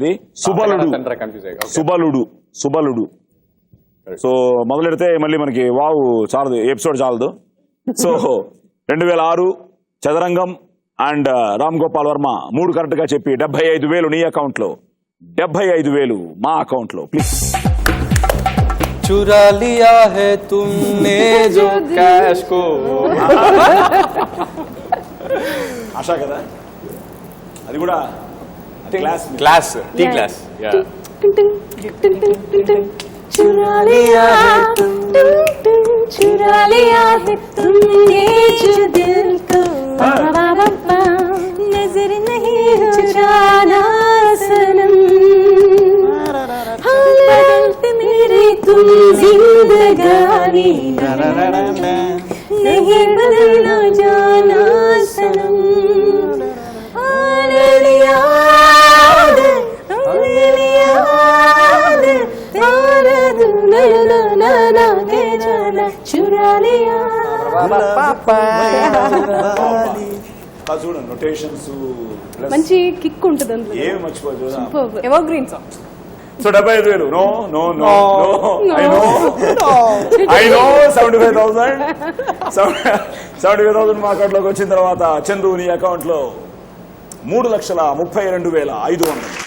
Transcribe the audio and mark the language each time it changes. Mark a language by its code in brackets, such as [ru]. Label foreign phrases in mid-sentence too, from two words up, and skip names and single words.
[te] అది సుబలుడు. సో మొదలెడితే మళ్ళీ మనకి చాలదు, ఎపిసోడ్ చాలదు. సో 2006 చదరంగం అండ్ రామ్ గోపాల్ వర్మ 3 కరెక్ట్ గా చెప్పి 75,000 నీ అకౌంట్ లో, 75,000 మా అకౌంట్ లో. ప్లీజ్. [hi] चुरा लिया है तुमने जो कैश को. [te] ఆశా కదా అది కూడా క్లాస్ [en] tea class. [hi] चुरा लिया चुरा लिया है तुमने जो दिल को नजर नहीं चुराना सनम हालत मेरी तुम जिंदगानी नहीं बदलना जाना सनम चुरा लिया [te] చూడండి నొటేషన్స్ మంచి కిక్ ఉంటుంది అందులో ఏం మర్చిపోదు [en] ever green song. [te] సో 75,000 [en] no no no no I know [te] 75,000 మా అకౌంట్ లోకి వచ్చిన తర్వాత చందు నీ అకౌంట్ లో 3,32,500.